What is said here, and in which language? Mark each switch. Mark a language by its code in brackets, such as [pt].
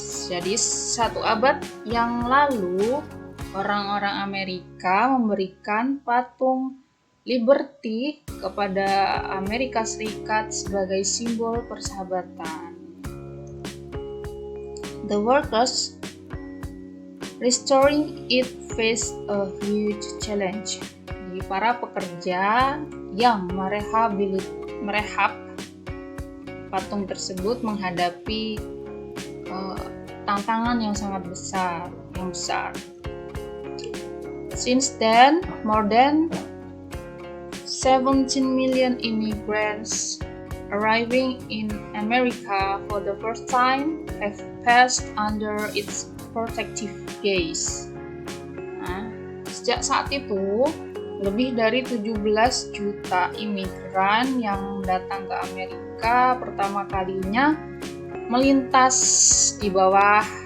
[id] Jadi 1 abad yang lalu, orang-orang Amerika memberikan patung Liberty kepada Amerika Serikat sebagai simbol persahabatan. [en] The workers restoring it faced a huge challenge. [id] Jadi para pekerja yang merehab patung tersebut menghadapi tantangan yang sangat besar. [en] Since then, more than 17 million immigrants arriving in America for the first time have passed under its protective gaze. [id] Nah, sejak saat itu, lebih dari 17 juta imigran yang datang ke Amerika pertama kalinya melintas di bawah